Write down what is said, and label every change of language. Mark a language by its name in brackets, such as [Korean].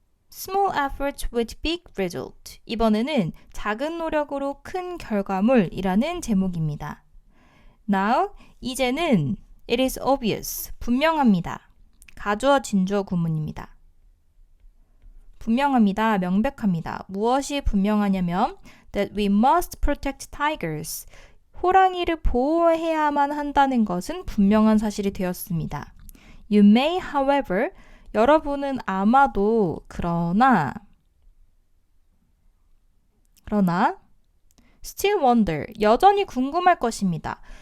[English] Small efforts with big result. [Korean] 이번에는 작은 노력으로 큰 결과물이라는 제목입니다. [English] Now, [Korean] 이제는 [English] it is obvious. [Korean] 분명합니다. 가주어 진주어 구문입니다. 분명합니다. 명백합니다. 무엇이 분명하냐면 [English] that we must protect tigers. [Korean] 호랑이를 보호해야만 한다는 것은 분명한 사실이 되었습니다. [English] You may, however, [Korean] 여러분은 아마도 그러나 [English] still wonder, [Korean] 여전히 궁금할 것입니다.